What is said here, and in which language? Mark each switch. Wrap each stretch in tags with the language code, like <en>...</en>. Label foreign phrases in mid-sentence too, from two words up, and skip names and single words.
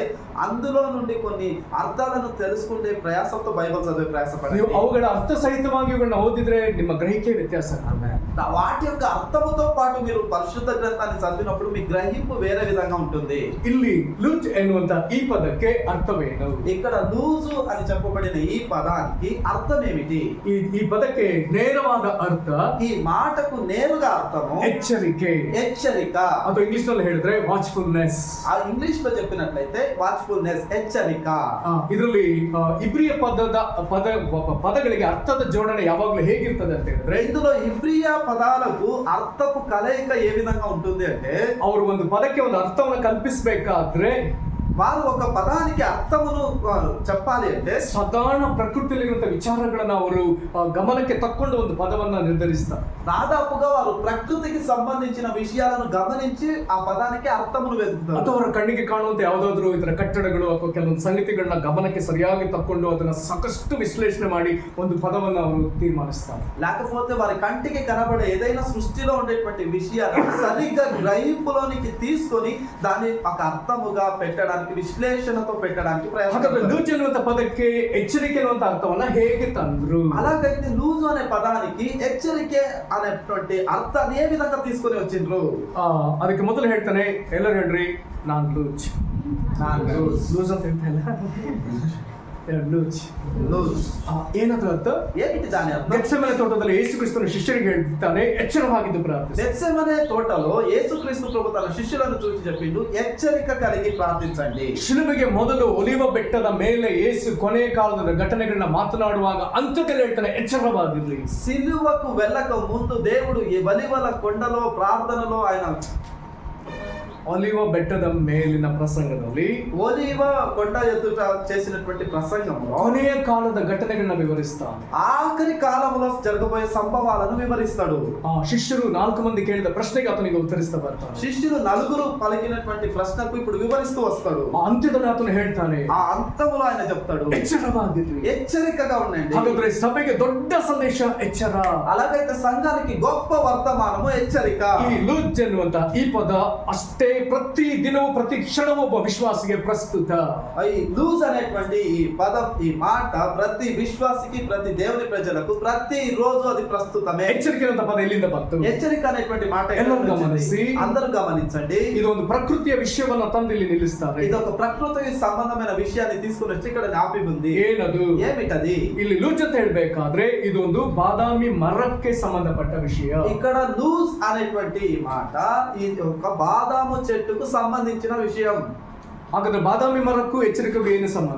<te>అందులో నుండి కొన్ని అర్థాలను తెలుసుకుంటే ప్రయాసంతో బైబిల్ చదివే ప్రయాసపడండి.</te> <kn>ನೀವು ಅವುಗಳ ಅರ್ಥ ಸಹಿತವಾಗಿ ಇವುಗಳನ್ನ ಓದಿದ್ರೆ ನಿಮ್ಮ ಗ್ರಹಿಕೆ ವ್ಯತ್ಯಾಸ.</kn> <te>వాటి యొక్క అర్థముతో పాటు మీరు పరిశుద్ధ గ్రంథాన్ని చదివినప్పుడు మీ గ్రహింపు వేరే విధంగా ఉంటుంది.</te> <kn>ಇಲ್ಲಿ ಲೂಜ್ ಎನ್ನುವಂತ ಈ ಪದಕ್ಕೆ ಅರ್ಥವೇನು?</kn> <te>ఇక్కడ లూజు అని చెప్పబడిన ఈ పదానికి అర్థం ఏమిటి?</te> <kn>ಈ పದಕ್ಕೆ ನೇರವಾದ ಅರ್ಥ,</kn> <te>ఈ మాటకు నేరుగా అర్థము</te> <kn>ಎಚ್ಚರಿಕೆ,</kn> <te>హెచ్చరిక.</te> <kn>ಅಥವಾ ಇಂಗ್ಲಿಷ್ ನಲ್ಲಿ ಹೇಳಿದ್ರೆ ವಾಚ್ಫುಲ್ನೆಸ್.</kn> <te>ఆ ఇంగ్లీష్ లో చెప్పినట్లయితే వాచ్ఫుల్నెస్, హెచ్చరిక.</te> <kn>ಇದರಲ್ಲಿ ಇಬ್ರಿಯ ಪದಗಳಿಗೆ ಅರ್ಥದ ಜೋಡಣೆ ಯಾವಾಗಲೂ ಹೇಗಿರ್ತದೆ ಅಂತ ಹೇಳಿದ್ರೆ,</kn> <te>ఇందులో ఇబ్రియా పదాలకు అర్థపు కలయిక ఏ విధంగా ఉంటుంది అంటే,</te> <kn>ಅವರು ಒಂದು ಪದಕ್ಕೆ ಒಂದು ಅರ್ಥವನ್ನು ಕಲ್ಪಿಸಬೇಕಾದ್ರೆ</kn> <te>వారు ఒక పదానికి అర్థమును చెప్పాలి అంటే</te> <kn>ಸಾಧಾರಣ ಪ್ರಕೃತಿಯಲ್ಲಿರುವಂತ ವಿಚಾರಗಳನ್ನ ಅವರು ಗಮನಕ್ಕೆ ತಕ್ಕೊಂಡು ಒಂದು ಪದವನ್ನ ನಿರ್ಧರಿಸ್ತಾರೆ.</kn> <te>దాదాపుగా వారు ప్రకృతికి సంబంధించిన విషయాలను గమనించి ఆ పదానికి అర్థమును వెతుకుతారు.</te> <kn>ಅಥವಾ ಅವರ ಕಣ್ಣಿಗೆ ಕಾಣುವಂತ ಯಾವುದಾದ್ರೂ ಇದರ ಕಟ್ಟಡಗಳು ಅಥವಾ ಕೆಲವೊಂದು ಸಂಗತಿಗಳನ್ನ ಗಮನಕ್ಕೆ ಸರಿಯಾಗಿ ತಕ್ಕೊಂಡು ಅದನ್ನ ಸಾಕಷ್ಟು ವಿಶ್ಲೇಷಣೆ ಮಾಡಿ ಒಂದು ಪದವನ್ನ ಅವರು ತೀರ್ಮಾನಿಸ್ತಾರೆ.</kn> <te>లేకపోతే వారి కంటికి కనబడే ఏదైనా సృష్టిలో ఉండేటువంటి విషయాలను సరిగ్గా గ్రహింపులోనికి తీసుకొని దాన్ని ఒక అర్థముగా పెట్టడానికి, విశ్లేషణతో పెట్టడానికి</te> <kn>ಹಾಗಾದ್ರೆ</kn> <te>ప్రయత్నం.</te> <kn>ಲೂಜ್ ಎನ್ನುವಂತ ಪದಕ್ಕೆ ಎಚ್ಚರಿಕೆ ಅನ್ನುವಂತ ಅರ್ಥವನ್ನ ಹೇಗೆ ತಂದ್ರು?</kn> <te>అలాగైతే లూజ్ అనే పదానికి హెచ్చరికే అనేటువంటి అర్థాన్ని ఏ విధంగా తీసుకొని వచ్చిండ్రు?</te> <kn>ಅದಕ್ಕೆ ಮೊದಲು ಹೇಳ್ತಾನೆ, ಎಲ್ಲರೂ ಹೇಳ್ರಿ ನಾನ್ ಲೂಜ್. ಲೂಜ್ ಅಂತ ಹೇಳ್ತಾ ಇಲ್ಲ, ಲೂಜ್.</kn> <te>లూజ్</te> <kn>ಏನಾದ್ರು ಅರ್ಥ?</kn> <te>ఏమిటి దాని అర్థం?</te> <kn>ಗೆತ್ಸೆಮನೆ ತೋಟದಲ್ಲಿ ಯೇಸು ಕ್ರಿಸ್ತನ ಶಿಷ್ಯರಿಗೆ ಹೇಳ್ತಾನೆ, ಎಚ್ಚರವಾಗಿದ್ದು ಪ್ರಾರ್ಥಿಸಿ.</kn> <te>గెత్సెమనే తోటలో యేసుక్రీస్తు ప్రభు తన శిష్యులను చూసి చెప్పిండు, హెచ్చరిక కలిగి ప్రార్థించండి.</te> <kn>ಶಿಲುಬೆಗೆ ಮೊದಲು ಒಲಿವ ಬೆಟ್ಟದ ಮೇಲೆ ಯೇಸು ಕೊನೆಯ ಕಾಲದ ಘಟನೆಗಳನ್ನ ಮಾತನಾಡುವಾಗ ಅಂತ್ಯದಲ್ಲಿ ಹೇಳ್ತಾನೆ, ಎಚ್ಚರವಾಗಿರ್ಲಿ.</kn> <te>సిలువకు వెళ్ళక ముందు దేవుడు ఈ బలివల కొండలో ప్రార్థనలో ఆయన</te> <kn>ಒಲಿವ ಬೆಟ್ಟದ ಮೇಲಿನ ಪ್ರಸಂಗದಲ್ಲಿ</kn> <te>ఒలీవ కొండ ఎదుట చేసినటువంటి ప్రసంగంలో</te> <kn>ಕೊನೆಯ ಕಾಲದ ಘಟನೆಗಳನ್ನ ವಿವರಿಸ್ತಾನೆ.</kn> <te>ఆఖరి కాలంలో జరగబోయే సంభవాలను వివరిస్తాడు.</te> <kn>ಆ ಶಿಷ್ಯರು 4 ಮಂದಿ ಕೇಳಿದ ಪ್ರಶ್ನೆಗೆ ಆತನಿಗೆ ಉತ್ತರಿಸ್ತಾ ಬರ್ತಾನೆ.</kn> <te>శిష్యులు నలుగురు పలికినటువంటి ప్రశ్నకు ఇప్పుడు వివరిస్తూ వస్తాడు.</te> <kn>ಆ ಅಂತ್ಯದಲ್ಲಿ ಆತನು ಹೇಳ್ತಾನೆ,</kn> <te>ఆ అంతములో ఆయన చెప్తాడు,</te> <kn>ಎಚ್ಚರವಾಗಿರ್ಲಿ.</kn> <te>హెచ్చరికగా ఉండండి.</te> <kn>ಹಾಗಾದ್ರೆ ಸಭೆಗೆ ದೊಡ್ಡ ಸಂದೇಶ ಎಚ್ಚರ.</kn> <te>అలాగైతే సంఘానికి గొప్ప వర్తమానము హెచ్చరిక.</te> <kn>ಈ ಲೂಜ್ ಎನ್ನುವಂತ ಈ ಪದ ಅಷ್ಟೇ ಪ್ರತಿ ದಿನವೂ ಪ್ರತಿ ಕ್ಷಣವೂ ಒಬ್ಬ ವಿಶ್ವಾಸಿಗೆ ಪ್ರಸ್ತುತ.</kn> <te>ఈ లూజ్ అనేటువంటి ఈ పదం, ఈ మాట ప్రతి విశ్వాసికి, ప్రతి దేవుని ప్రజలకు ప్రతి రోజు అది ప్రస్తుతమే.</te> <kn>ಎಚ್ಚರಿಕೆ ಅನ್ನುವಂತ ಪದ ಎಲ್ಲಿಂದ ಬಂತು?</kn> <te>హెచ్చరిక అనేటువంటి మాట</te> <kn>ಎಲ್ಲರೂ</kn> <te>ఎక్కడ నుంచి</te> <kn>ಗಮನಿಸಿ.</kn> <te>వచ్చింది? అందరూ గమనించండి.</te> <kn>ಇದು ಒಂದು ಪ್ರಕೃತಿಯ ವಿಷಯವನ್ನ ತಂದು ಇಲ್ಲಿ ನಿಲ್ಲಿಸ್ತಾರೆ.</kn> <te>ఇది ఒక ప్రకృతికి సంబంధమైన విషయాన్ని తీసుకుని వచ్చి ఇక్కడ జ్ఞాపి ఉంది.</te> <kn>ಏನದು?</kn> <te>ఏమిటది?</te> <kn>ಇಲ್ಲಿ ಲೂಜ್ ಅಂತ ಹೇಳ್ಬೇಕಾದ್ರೆ ಇದು ಒಂದು ಬಾದಾಮಿ ಮರಕ್ಕೆ ಸಂಬಂಧಪಟ್ಟ ವಿಷಯ.</kn> <te>ఇక్కడ లూజ్ అనేటువంటి ఈ మాట ఇది ఒక బాదాము చెట్టుకు సంబంధించిన విషయం.</te> <kn>ಹಾಗಾದ್ರೆ ಬಾದಾಮಿ ಮರಕ್ಕೂ ಎಚ್ಚರಿಕೆಗೂ ಏನು ಸಂಬಂಧ?</kn>